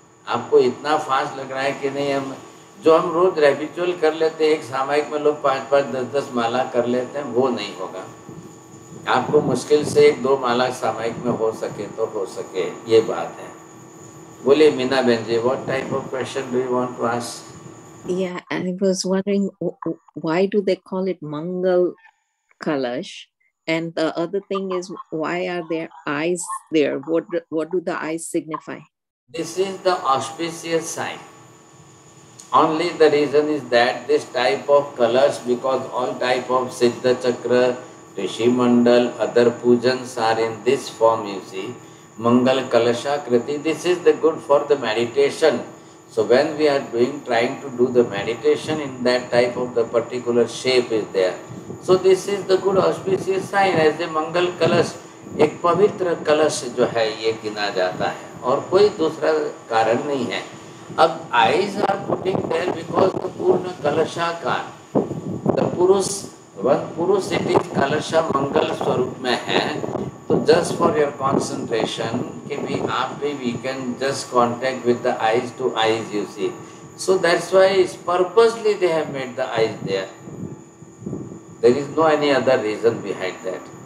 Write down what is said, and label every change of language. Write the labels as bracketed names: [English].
[Hindi] आपको इतना फास्ट लग रहा है कि नहीं, हम रोज हैबिचुअल कर लेते हैं, एक सामायिक में लोग 5-5 10-10 माला कर लेते हैं, वो नहीं होगा। आपको मुश्किल से 1-2 माला सामायिक में हो सके तो हो सके, ये बात है। बोलिए मीना बहन जी, [English] What type of question do you want to ask? Yeah, I was wondering why do they call it Mangal Kalash, and the other thing is why are there eyes there? What do the eyes signify? This is the auspicious sign. Only the reason is that this type of colors, because all type of Siddha Chakra, Rishi Mandal, other pujans are in this form, you see. Mangal Kalasha Kriti, this is the good for the meditation. So when we are trying to do the meditation in that type of the particular shape is there. So this is the good auspicious sign as a Mangal Kalash, [Hindi] एक पवित्र कलश जो है ये गिना जाता है, और कोई दूसरा कारण नहीं है। अब [English] eyes are putting there because the [Hindi] पूर्ण कलशाकार, [English] the पुरुष it is [Hindi] कलशा मंगल स्वरूप में है। तो [English] just for your concentration [Hindi] कि भी आप भी [English] we can just contact with the eyes to eyes, you see. So that's why purposely they have made the eyes there. There is no any other reason behind that.